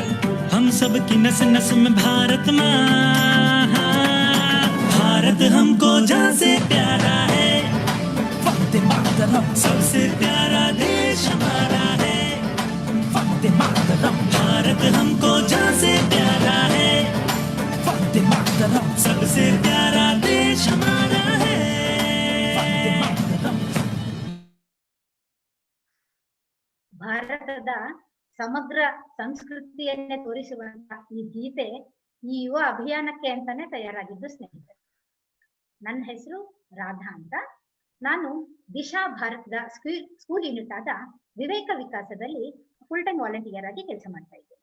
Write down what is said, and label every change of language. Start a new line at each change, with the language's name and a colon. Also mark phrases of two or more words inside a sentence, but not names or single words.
Hindi: हम सब की नस नस में भारत माँ। भारत हमको जान से प्यारा है, वंदे मातरम। सबसे प्यारा देश हमारा है, वंदे मातरम। भारत हमको जान से प्यारा है, वंदे मातरम। सबसे प्यारा देश हमारा है, वंदे मातरम।
Kannada: ಭಾರತದ ಸಮಗ್ರ ಸಂಸ್ಕೃತಿಯನ್ನೇ ತೋರಿಸುವಂತಹ ಈ ಗೀತೆ ಈ ಯುವ ಅಭಿಯಾನಕ್ಕೆ ಅಂತಾನೆ ತಯಾರಾಗಿದ್ದು ಸ್ನೇಹಿತರೆ. ನನ್ನ ಹೆಸರು ರಾಧಾ ಅಂತ. ನಾನು ದಿಶಾ ಭಾರತದ
English: school unit
Kannada: ಆದ ವಿವೇಕ ವಿಕಾಸದಲ್ಲಿ
English: full time volunteer
Kannada: ಆಗಿ ಕೆಲಸ ಮಾಡ್ತಾ ಇದ್ದೇನೆ.